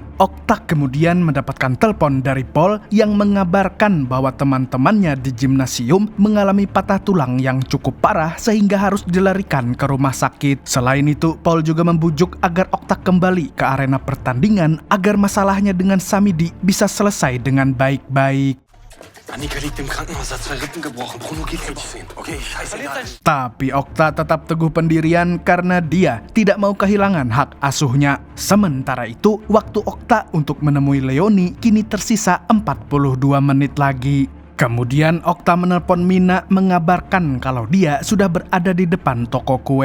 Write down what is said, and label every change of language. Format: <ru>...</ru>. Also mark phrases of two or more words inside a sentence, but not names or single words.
<id>Okta kemudian mendapatkan telepon dari Paul yang mengabarkan bahwa teman-temannya di gimnasium mengalami patah tulang yang cukup parah sehingga harus dilarikan ke rumah sakit. Selain itu, Paul juga membujuk agar Okta kembali ke arena pertandingan agar masalahnya dengan Samidi bisa selesai dengan baik-baik.</id> <de>Annika liegt im Krankenhaus, hat 2 Rippen gebrochen. Bruno geht nicht sehen. Okay, scheißegal.</de> <id>Tapi Okta tetap teguh pendirian karena dia tidak mau kehilangan hak asuhnya. Sementara itu, waktu Okta untuk menemui Leonie kini tersisa 42 menit lagi. Kemudian Okta menelpon Mina mengabarkan kalau dia sudah berada di depan toko kue.</id>